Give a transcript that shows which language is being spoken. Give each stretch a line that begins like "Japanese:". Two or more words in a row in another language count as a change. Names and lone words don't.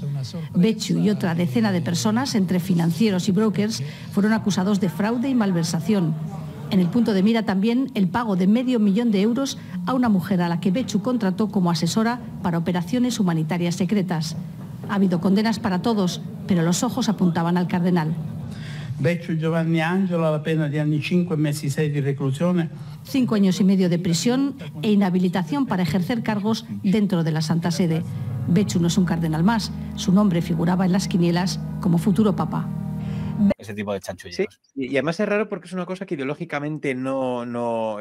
Spanish: Becciu y otra decena de personas, entre financieros y brokers, fueron acusados de fraude y malversación. En el punto de mira también el pago de $500,000 de euros a una mujer a la que Becciu contrató como asesora para operaciones humanitarias secretas. Ha habido condenas para todos, pero los ojos apuntaban al cardenal.
Italian: Becciu Giovanni Angelo
Spanish: a la pena de
Italian: anni 5 mesi 6 di reclusione.
Spanish: 5 años y medio de prisión e inhabilitación para ejercer cargos dentro de la Santa Sede. Becciu no es un cardenal más. Su nombre figuraba en las quinielas como futuro papa. Ese tipo de chanchullos. Sí, y además es raro porque es una cosa que ideológicamente no es contradictorio ni nada.